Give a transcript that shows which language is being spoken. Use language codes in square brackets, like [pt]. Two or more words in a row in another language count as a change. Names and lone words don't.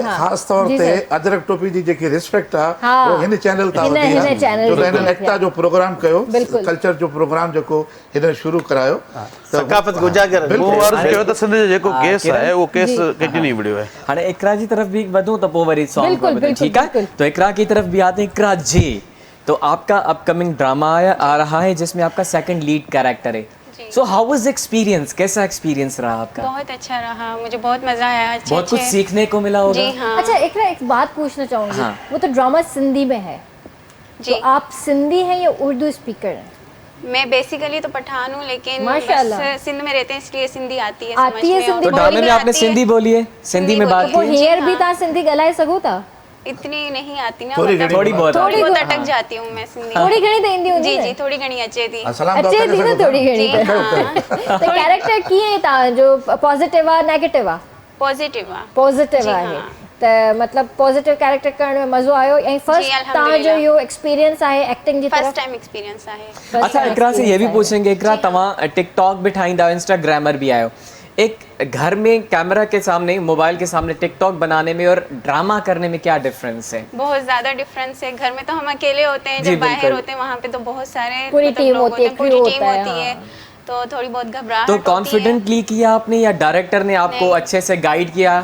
[sd] ख़ासि तौर ते अजरक टोपी जी जेकी रिस्पेक्ट आहे उहो हिन चैनल तां वधी आहे, छो त हिननि एकता जो प्रोग्राम कयो, कल्चर जो प्रोग्राम जेको हिन शुरू करायो, सकाफ़त उजागर वो अर्ज़ कयो त सिंध जो जेको केस आहे उहो केस KTN ई विड़ियो आहे। हाणे इकरा जी तरफ भी वधूं तो पोइ वरी सॉन्ग पे [ur] ٹھیک ہے. تو اقرا کی طرف بھی آتے ہیں. اقرا جی، تو آپ کا [en] upcoming drama [ur] آ رہا ہے جس میں آپ کا [en] second lead character [ur] ہے. [en] so how was experience, [ur] کیسا ایکسپیرینس رہا آپ کا? بہت اچھا رہا، مجھے بہت مزہ آیا. بہت کچھ سیکھنے کو ملا ہوگا. جی ہاں. اچھا ایک بات پوچھنا چاہوں گی، وہ تو ڈرامہ سندھی میں ہے जी। تو آپ سندھی ہیں یا اردو اسپیکر ہیں? میں بیسکلی تو پٹھان ہوں، لیکن माशाल्लाह بس سندھ میں رہتے ہیں اس لیے سندھی آتی ہے, آتی ہے سندھی. تو ڈرامے میں آپ نے سندھی بولی ہے، سندھی میں بات वो की? [sd] हेयर भी था सिंधी गलाए सको था? [ur] اتنی نہیں آتی نا, थोड़ी मतलब تھوڑی بہت اٹک جاتی ہوں میں سندھی. [sd] थोड़ी घणी तो इंदी होंदी जी ना? जी थोड़ी घणी अचे थी। अच्छे थी ना थोड़ी घणी [ur] جی ہاں. [sd] तो कैरेक्टर कीअं था जो पॉजिटिव आहे नेगेटिव आहे? पॉजिटिव आहे। पॉजिटिव जी आहे हाँ। त मतलब पॉजिटिव कैरेक्टर करण में मज़ो आयो ऐं फर्स्ट तव्हांजो इहो एक्सपीरियंस आहे एक्टिंग जी फर्स्ट तरफ? [en] time experience [sd] आहे। [ur] اچھا اقرا سے یہ بھی پوچھیں گے, [sd] इकरा तव्हां टिकटॉक भी ठाहींदा आहियो, इंस्टाग्रामर भी आयो, [ur] ایک گھر میں کیمرا کے سامنے موبائل کے سامنے ٹک ٹاک بنانے میں اور ڈرامہ کرنے میں کیا ڈفرنس ہے? بہت زیادہ ڈفرنس ہے. گھر میں تو ہم اکیلے ہوتے ہیں، جب باہر ہوتے ہیں وہاں پہ تو بہت سارے پوری ٹیم लोग ہوتی ہے, पूरी crew टीम ہوتا ہے, ہوتی ہے، تو تھوڑی بہت گھبراہٹ तो ہوتی ہے. کانفیڈنٹلی کیا آپ نے یا ڈائریکٹر نے آپ کو اچھے سے گائیڈ کیا?